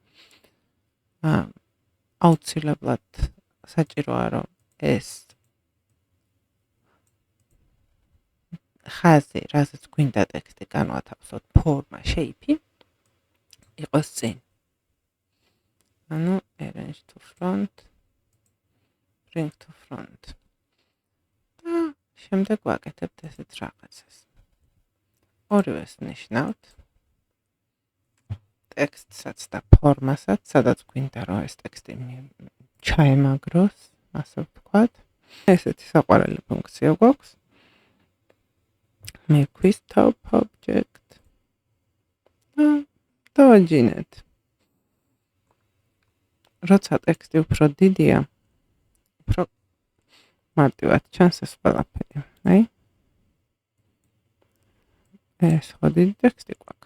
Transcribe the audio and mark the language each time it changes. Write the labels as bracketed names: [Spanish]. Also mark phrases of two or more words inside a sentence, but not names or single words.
[Georgian] აუცილებლად საჭიროა რომ ეს ხაზი, რასაც გვინდა ტექსტი განვათავსოთ, ფორმა, shape იყოს წინ. [English] ანუ arrange to front, bring to front. [Georgian] და შემდეგ ვაკეთებთ ესეთ რაღაცას. ორივეს ნიშნავთ. ტექსტსაც და ფორმასაც, სადაც გვინდა რომ ეს ტექსტი ჩაემაგროს, ასე ვთქვათ. ესეთი საყვარელი ფუნქცია გვაქვს. [English] Make top object. [Georgian] დავაჯინეთ. როცა ტექსტი უფრო დიდია, უფრო მარტივად ჩანს ეს ყველაფერი. აი. ეს ხო დიდი ტექსტი გვაქვს.